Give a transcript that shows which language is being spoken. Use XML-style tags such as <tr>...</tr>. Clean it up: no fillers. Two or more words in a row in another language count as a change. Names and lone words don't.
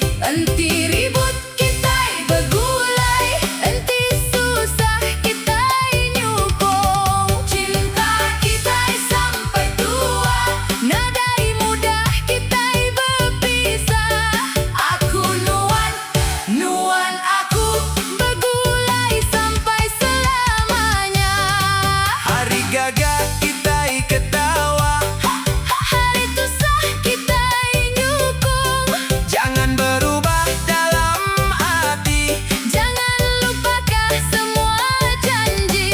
<iba>Enti ribut kita begulai, enti susah kita nyukung. Cinta kita sampai tua, nadai mudah kita berpisah. Aku nuan, nuan aku begulai sampai selamanya.</iba> <ms>Hari gagah kita ketawa, Hari susah kita nyukung. jangan berubah dalam hati. Jangan lupakan semua janji.</ms>